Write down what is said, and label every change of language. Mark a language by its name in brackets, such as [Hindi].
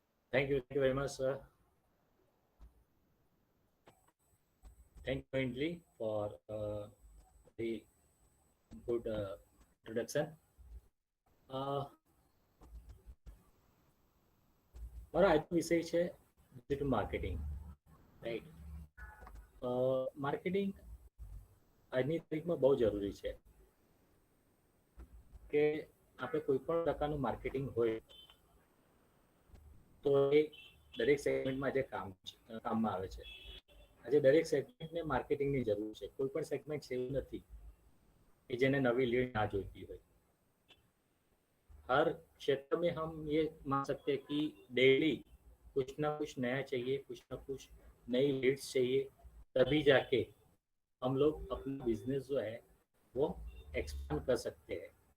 [English] Thank you very much, sir. Thank you, Anjali, for the good introduction. [Gujarati] મારો આજનો વિષય છે ડિજિટલ માર્કેટિંગ, રાઈટ. માર્કેટિંગ આજની તારીખમાં બહુ જરૂરી છે કે આપણે કોઈ પણ પ્રકારનું માર્કેટિંગ હોય તો એ દરેક સેગમેન્ટમાં જે કામમાં આવે છે. આજે દરેક સેગમેન્ટને માર્કેટિંગની જરૂર છે. કોઈ પણ સેગમેન્ટ એવું નથી [Hindi] कि जिन्हें नवी लीड ना जोती हो. हर क्षेत्र में हम ये मान सकते हैं कि डेली कुछ ना कुछ नया चाहिए, कुछ ना कुछ नई लीड्स चाहिए, तभी जाके हम लोग अपना बिजनेस जो है वो एक्सपांड कर सकते हैं.